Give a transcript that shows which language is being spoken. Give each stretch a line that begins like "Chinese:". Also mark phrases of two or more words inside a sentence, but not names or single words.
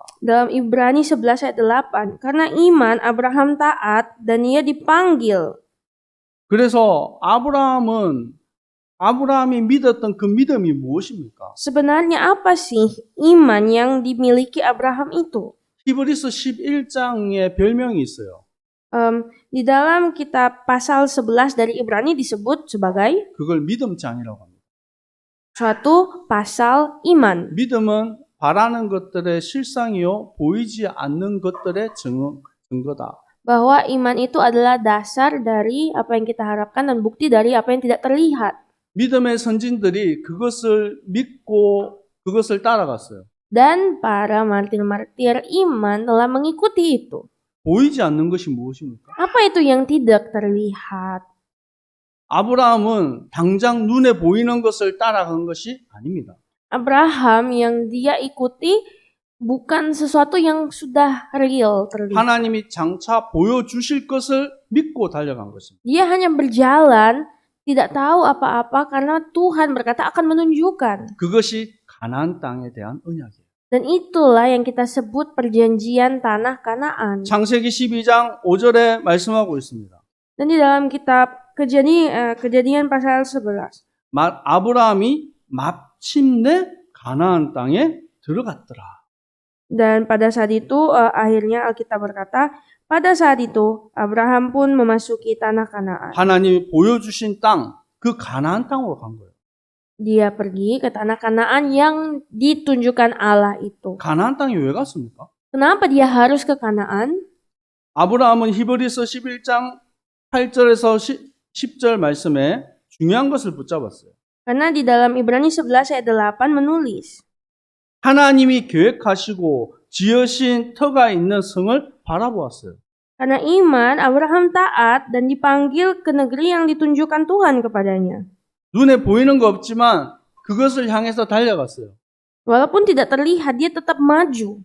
Indonesian: Dalam Ibrani 11 ayat 8, karena iman Abraham taat dan ia dipanggil.
Korean: 그래서 아브라함이 믿었던 그 믿음이 무엇입니까?
Indonesian: Sebenarnya apa sih iman yang dimiliki Abraham itu?
Korean: 히브리서 11장에 별명이 있어요.
Indonesian: Di dalam kitab pasal 11 dari Ibrani disebut sebagai
Korean: 그걸 믿음장이라고 합니다.
Indonesian: suatu pasal iman.
Korean: 믿음은 바라는 것들의 실상이요 보이지 않는 것들의 증거다.
Indonesian: Bahwa iman itu adalah dasar dari apa yang kita harapkan dan bukti dari apa yang tidak terlihat.
Korean: 믿음의 선진들이 그것을 믿고 그것을 따라갔어요.
Indonesian: Dan para martir-martir iman telah mengikuti itu.
Korean: 보이지 않는 것이 무엇입니까?
Indonesian: Apa itu yang tidak terlihat?
Korean: 아브라함은 당장 눈에 보이는 것을 따라간 것이 아닙니다.
Indonesian: Abraham yang dia ikuti bukan sesuatu yang sudah real terlihat.
Korean: 하나님이 장차 보여주실 것을 믿고 달려간 것입니다.
Indonesian: Dia hanya berjalan, tidak tahu apa-apa karena Tuhan berkata akan menunjukkan.
Korean: 그것이 가나안 땅에 대한 언약이에요.
Indonesian: Dan itulah yang kita sebut perjanjian tanah Kanaan.
Korean: 창세기 12장 5절에 말씀하고 있습니다.
Indonesian: Dan di dalam kitab Kejadian pasal 11.
Korean: 아브라함이 마침내 가나안 땅에 들어갔더라.
Indonesian: Dan pada saat itu akhirnya Alkitab berkata, pada saat itu Abraham pun memasuki tanah Kanaan.
Korean: 하나님이 보여주신 땅, 그 가나안 땅으로 간 거예요.
Indonesian: Dia pergi ke tanah Kanaan yang ditunjukkan Allah itu.
Korean: 가나안 땅에 왜 갔습니까?
Indonesian: Kenapa dia harus ke Kanaan?
Korean: 아브라함은 히브리서 11장 8절에서 10절 말씀에 중요한 것을 붙잡았어요.
Indonesian: Karena di dalam Ibrani 11 ayat 8 menulis,
Korean: 하나님이 계획하시고 지으신 터가 있는 성을 바라보았어요.
Indonesian: Karena iman, Abraham taat dan dipanggil ke negeri yang ditunjukkan Tuhan kepadanya.
Korean: 눈에 보이는 거 없지만 그것을 향해서 달려갔어요.
Indonesian: Walaupun tidak terlihat, dia tetap maju.